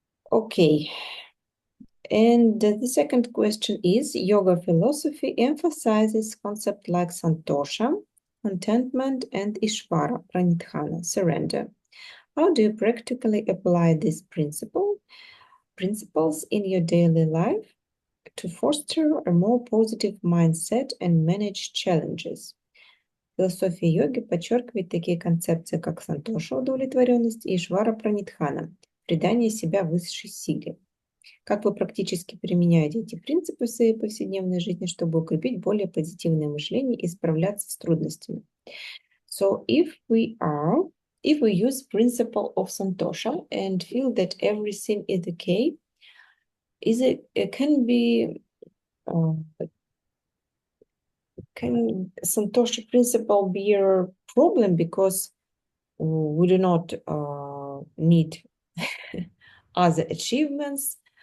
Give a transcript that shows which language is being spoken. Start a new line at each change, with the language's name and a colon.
English: Okay, and the second question is, yoga philosophy emphasizes concepts like santosha, contentment, and ishvara, pranidhana, surrender. How do you practically apply these principles in your daily life to foster a more positive mindset and manage challenges?
Russian: Философия йоги подчеркивает такие концепции, как сантоша, удовлетворенность, и ишвара, пранидхана, предание себя высшей силе. Как вы практически применяете эти принципы в своей повседневной жизни, чтобы укрепить более позитивное мышление и справляться с трудностями?
English: So if we use principle of santosha and feel that everything is okay, can santosha principle be a problem because we do not need other achievements?